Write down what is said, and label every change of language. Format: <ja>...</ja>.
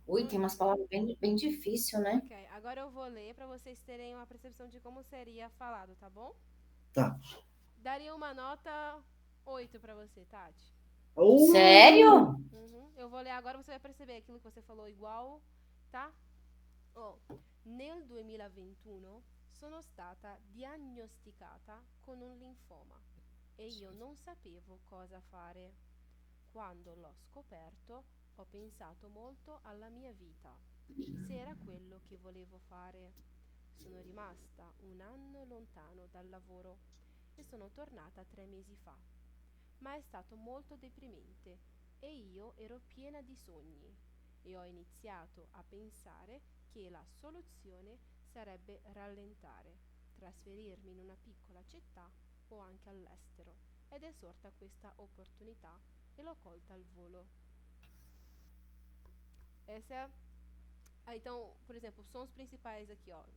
<pt>Ui, tem umas palavras bem difíceil, né? Ok, agora eu vou ler para vocês terem uma percepção de como seria falado, tá bom? tá. Daria uma nota 8 para você, Tati. Sério? Eu vou ler agora, você vai perceber aquilo que você falou igual, tá?</pt> <it>Oh, nel 2021 sono stata diagnosticata con un linfoma e io non sapevo cosa fare. Quando l'ho scoperto, ho pensato molto alla mia vita, se era quello che volevo fare. Sono rimasta un anno lontano dal lavoro e sono tornata 3 mesi fa. Ma è stato molto deprimente e io ero piena di sogni e ho iniziato a pensare che la soluzione sarebbe rallentare, trasferirmi in una piccola città o anche all'estero. Ed è sorta questa opportunità e l'ho colta al volo.</it> <pt>Essa é então, por exemplo, os sons principais aqui, ó.</pt>